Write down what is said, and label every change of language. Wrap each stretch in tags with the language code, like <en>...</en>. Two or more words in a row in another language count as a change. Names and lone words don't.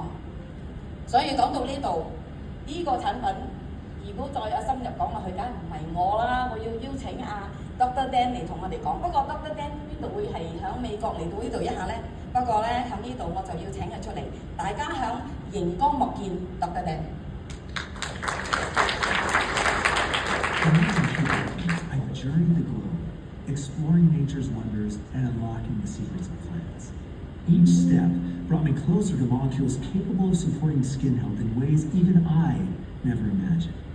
<yue>所以講到呢度，呢個產品如果再深入講落去，梗係唔係我啦，我要邀請Dr. Dan 嚟同我哋講。不過 Dr. Dan 邊度會係喺美國嚟到呢度一下咧？不過咧喺呢度我就要請佢出嚟，大家響熒光幕見 Dr. Dan。</yue> <en>I journeyed the globe, exploring nature's wonders and unlocking the secrets of plants. Each step brought me closer to molecules capable of supporting skin health in ways even I never imagined.</en>